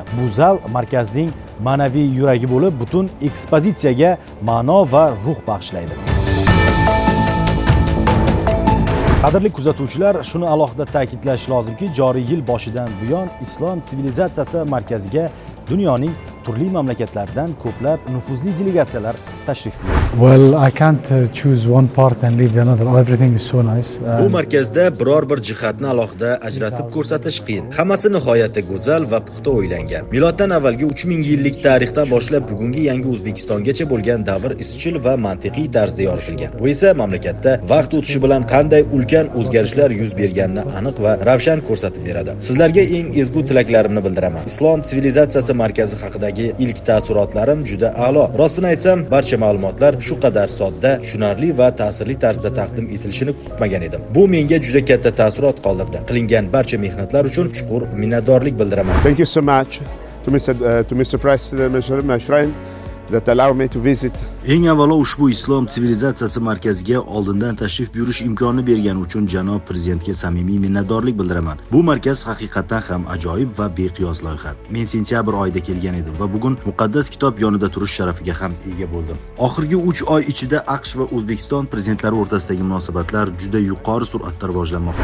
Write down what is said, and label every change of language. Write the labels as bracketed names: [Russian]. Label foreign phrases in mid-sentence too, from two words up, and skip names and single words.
[Uzbek] Bu zal markazning ma'naviy yuragi bo'lib, butun ekspozitsiyaga ma'no va ruh bag'ishlaydi. Qadrli kuzatuvchilar, shuni alohida ta'kidlash lozimki, joriy yil boshidan buyon islom sivilizatsiyasi markaziga dunyoning turli mamlakatlaridan ko'plab nufuzli delegatsiyalar tashrif buyurdi. [English] Well, I can't choose one part and leave the another. Everything is so nice. [Uzbek] Bu markazda biror bir jihatni alohida ajratib ko'rsatish qiyin. Hammasi nihoyatda go'zal va puxta o'ylangan. Miloddan avvalgi 3000 yillik tarixdan boshlab bugungi yangi O'zbekistongacha bo'lgan davr izchil va mantiqiy tarzda yoritilgan. Bu esa mamlakatda vaqt o'tishi bilan qanday ulkan o'zgarishlar yuz berganini aniq va ravshan ko'rsatib beradi. Sizlarga eng ezgu tilaklarimni bildiraman. Islom sivilizatsiyasi markazi haqidagi ilk taassurotlarim juda a'lo. Rostini aytsam, barcha ma'lumotlar shu qadar sodda, tushunarli va ta'sirli tarzda taqdim etilishini kutmagan edim. Bu menga juda katta taassurot qoldirdi. Qilingan barcha mehnatlar uchun chuqur minnatdorlik bildiraman. [English] Thank you so much to Mr. President, my friend, that allowed me to visit [Uzbek] Eng avvalo ushbu islom sivilizatsiyasi markaziga oldindan tashrif buyurish imkonini bergani uchun janob prezidentga samimiy minnatdorlik bildiraman. Bu markaz haqiqatan ham ajoyib va beqiyos loyiha. Men sentyabr oyida kelgan edim va bugun muqaddas kitob yonida turish sharafiga ham ega bo'ldim. Oxirgi 3 oy ichida AQSh va O'zbekiston prezidentlari o'rtasidagi munosabatlar juda yuqori sur'atda rivojlanmoqda.